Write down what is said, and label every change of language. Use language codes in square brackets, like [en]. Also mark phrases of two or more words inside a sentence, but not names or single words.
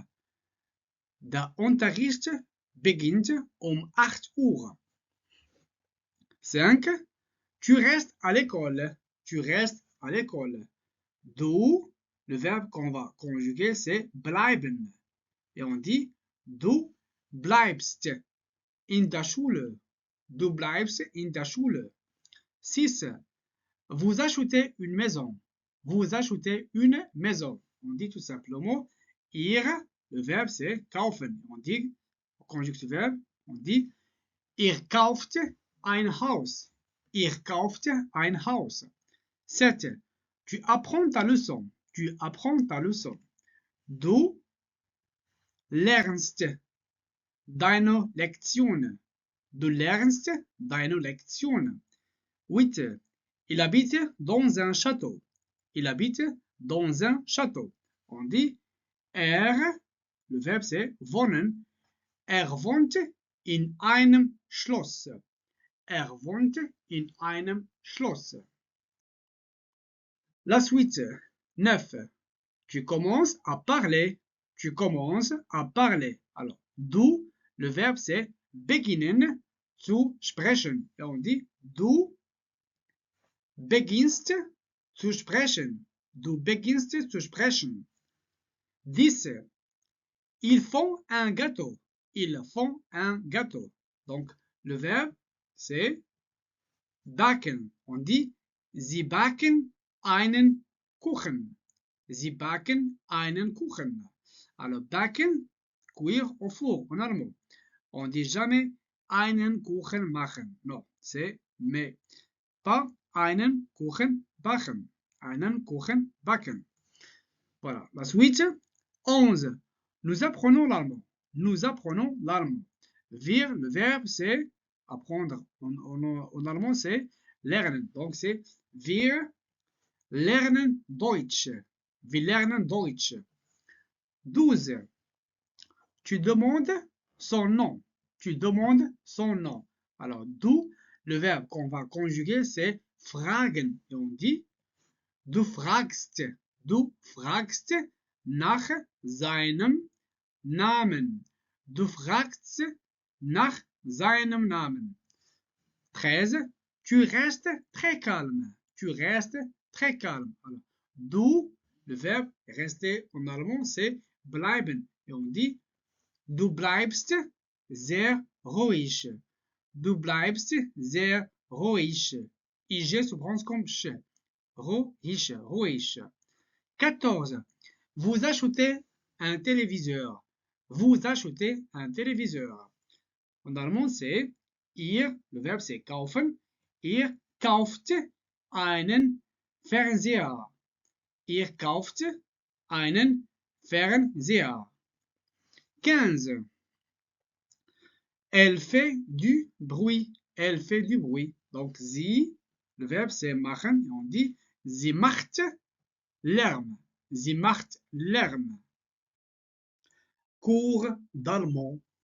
[de] Der Unterricht beginnt 8 Uhr. 5. [fr] Tu restes à l'école. Tu restes à l'école. Du, le verbe qu'on va conjuguer, c'est bleiben. et on dit [de] du bleibst in der Schule. Du bleibst in der Schule. 6. [fr] Vous achetez une maison. Vous achetez une maison. On dit tout simplement ihr, le verbe c'est kaufen. On dit, au conjunctif verbe, on dit [de] ihr kauft ein Haus. Ihr kauft ein Haus. 7. [fr] Tu apprends ta leçon. Tu apprends ta leçon. [de] Du lernst deine Lektion. Du lernst deine Lektion. 8. [fr] Il habite dans un château. Il habite dans un château. On dit le verbe c'est wohnen. [de] Wohnt in einem Schloss. Wohnt in einem Schloss. [fr] La suite. 9. Tu commences à parler. Tu commences à parler. Alors, du, le verbe c'est [de] beginnen zu sprechen. [fr] Et on dit [de] du beginnst zu sprechen. Du beginnst zu sprechen. 10. [fr] Ils font un gâteau. Ils font un gâteau. Donc, le verbe, c'est backen. On dit [de] sie backen einen Kuchen. Sie backen einen Kuchen. [fr] Alors, backen, cuire au four, en allemand. On dit jamais [de] einen Kuchen machen. [fr] Non, c'est mais. Pas [de] einen Kuchen backen. Einen Kuchen backen. [fr] Voilà. La suite. 11. Nous apprenons l'allemand. Nous apprenons l'allemand. Wir, le verbe, c'est apprendre. En allemand, c'est lernen. Donc, c'est [de] wir lernen Deutsch. Wir lernen Deutsch. 12. [fr] Tu demandes son nom. Tu demandes son nom. Alors, du, le verbe qu'on va conjuguer, c'est fragen. Et on dit [de] du fragst nach seinem Namen. Du fragst nach seinem Namen. 13. [fr] Tu restes très calme. Tu restes très calme. Alors, du, le verbe rester en allemand, c'est bleiben. Et on dit [de] du bleibst sehr ruhig. Du bleibst sehr ruhig. [fr] IG se prononce comme ch. [de] Ruhig, ruhig. 14. [fr] Vous achetez un téléviseur. Vous achetez un téléviseur. En allemand, c'est ihr, le verbe c'est kaufen. [de] Ihr kauft einen Fernseher. Ihr kauft einen Fernseher. 15. [fr] Elle fait du bruit. Elle fait du bruit. Donc, sie, le verbe c'est machen. Et on dit [de] sie macht Lärm. Sie macht Lärm. [fr] Cours d'allemand.